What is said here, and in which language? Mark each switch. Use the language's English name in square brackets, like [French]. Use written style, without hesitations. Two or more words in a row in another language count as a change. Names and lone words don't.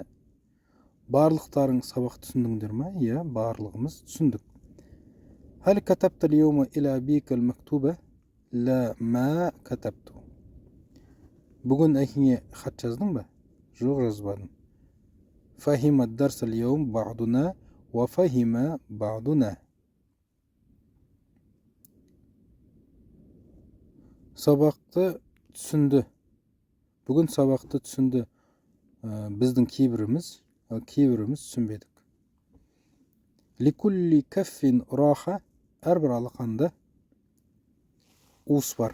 [Kazakh] Барлықтарың сабақ түсіндіңдер ма? Барлығымыз түсіндік. [Arabic] هل كتبت اليوم إلى أبيك المكتوب? لا ما كتبت. [Kazakh] Бүгін әкеңе хат жаздың ба? Жоқ, жазбадым. [Arabic] فهم الدرس اليوم بعضنا وفهم بعضنا. [Kazakh] Сабақты түсінді. Бүгін сабақты түсінді. Біздің кейбіріміз түсінбедік. [Arabic] لكل كف راحة [Kazakh] әрбір алақанда уыс бар.